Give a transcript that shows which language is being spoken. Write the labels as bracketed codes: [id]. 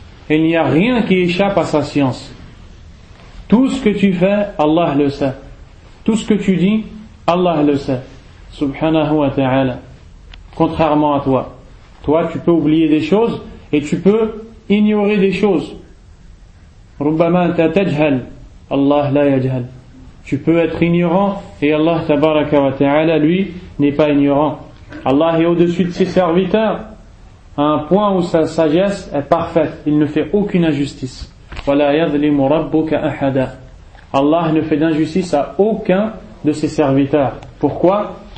[fr] Il n'y a rien qui échappe à sa science. Tout ce que tu fais, Allah le sait. Tout ce que tu dis, Allah le sait. [ar] Subhanahu wa ta'ala. [fr] Contrairement à toi. Toi, tu peux oublier des choses et tu peux ignorer des choses. [ar] ربما أنت تجهل الله لا يجهل. [fr] Tu peux être ignorant et Allah tabaraka wa ta'ala lui n'est pas ignorant. Allah est au-dessus de ses serviteurs à un point où sa sagesse est parfaite. Il ne fait aucune injustice. [ar] ولا يظلم ربك أحدا. [fr] Allah ne fait d'injustice à aucun de ses serviteurs. Pourquoi?